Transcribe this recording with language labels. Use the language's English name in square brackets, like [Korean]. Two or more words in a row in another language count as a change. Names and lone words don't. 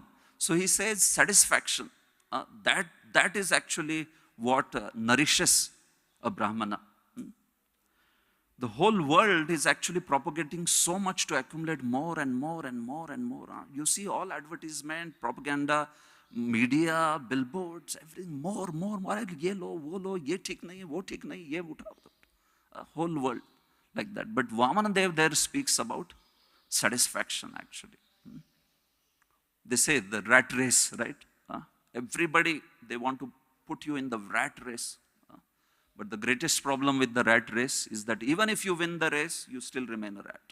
[English] So he says satisfaction, that is actually what nourishes a Brahmana. The whole world is actually propagating so much to accumulate more and more and more and more. You see all advertisement, propaganda, media, billboards, everything, more. [Hindi] ये लो, वो लो, ये ठीक नहीं, वो ठीक नहीं, ये उठाओ. [English] Whole world like that. But Vamanadev there speaks about satisfaction actually. They say the rat race, right? Everybody, they want to put you in the rat race. But the greatest problem with the rat race is that even if you win the race, you still remain a rat.